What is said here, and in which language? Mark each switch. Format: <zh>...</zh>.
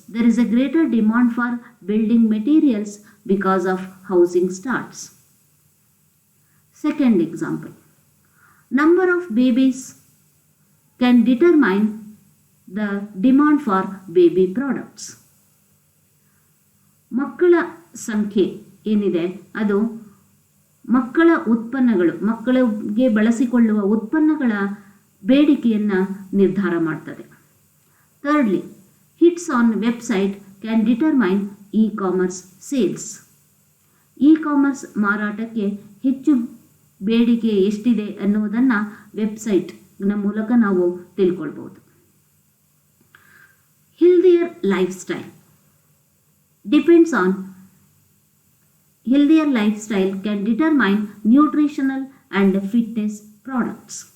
<en>There is a greater demand for building materials because of housing starts. Second example, number of babies can determine the demand for baby products.</en> <kn>ಮಕ್ಕಳ ಸಂಖ್ಯೆ ಏನಿದೆ ಅದು ಮಕ್ಕಳ ಉತ್ಪನ್ನಗಳು, ಮಕ್ಕಳಿಗೆ ಬಳಸಿಕೊಳ್ಳುವ ಉತ್ಪನ್ನಗಳ ಬೇಡಿಕೆಯನ್ನು ನಿರ್ಧಾರ ಮಾಡ್ತದೆ.</kn> <en>Thirdly, hits on website can determine e-commerce sales.</en> <kn>E-commerce ಮಾರಾಟಕ್ಕೆ ಹೆಚ್ಚು ಬೇಡಿಕೆ ಎಷ್ಟಿದೆ ಅನ್ನುವುದನ್ನು ವೆಬ್ಸೈಟ್ನ ಮೂಲಕ ನಾವು ತಿಳ್ಕೊಳ್ಬೋದು.</kn> <en>Healthier lifestyle depends on healthier lifestyle can determine nutritional and fitness products.</en>